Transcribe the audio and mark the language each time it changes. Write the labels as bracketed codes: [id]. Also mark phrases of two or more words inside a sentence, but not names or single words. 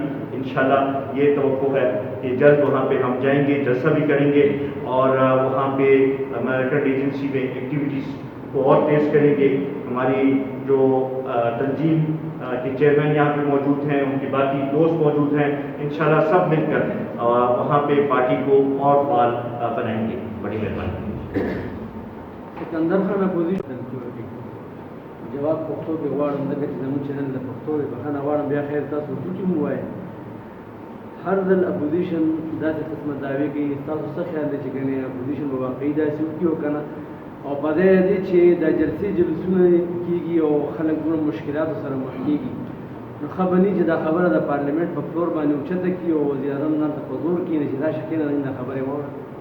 [ur] انشاءاللہ یہ توقع ہے کہ جلد وہاں پہ ہم جائیں گے، جلسہ بھی کریں گے، اور وہاں پہ میرکٹ ایجنسی میں ایکٹیویٹیز کو اور تیز کریں گے. ہماری جو تنظیم کے چیئرمین یہاں پہ موجود ہیں، ان کے باقی دوست موجود ہیں، انشاءاللہ سب مل کر وہاں پہ پارٹی کو اور فعال بنائیں گے. بڑی مہربانی. [ps] سکندر خان اپوزیشن جواب پښتو کې غواړم دغه چې زموږ چینل د پښتو د بخښنه غواړم. بیا خیر تاسو ټوټې مو ووایئ. هر ځل اپوزیشن داسې قسمه دعوې کوي، تاسو څه خیال دی چې ګنې اپوزیشن به واقعي داسې وکړي او که نه؟ او په دې دی چې دا جلسې جلسونه کېږي او خلک دومره مشکلاتو سره مخ کېږي، نو ښه به نه چې دا خبره د پارلمنټ په فلور باندې اوچته کړي او وزیران هلته په زور کښېني چې دا شکل نه دا خبرې واوره.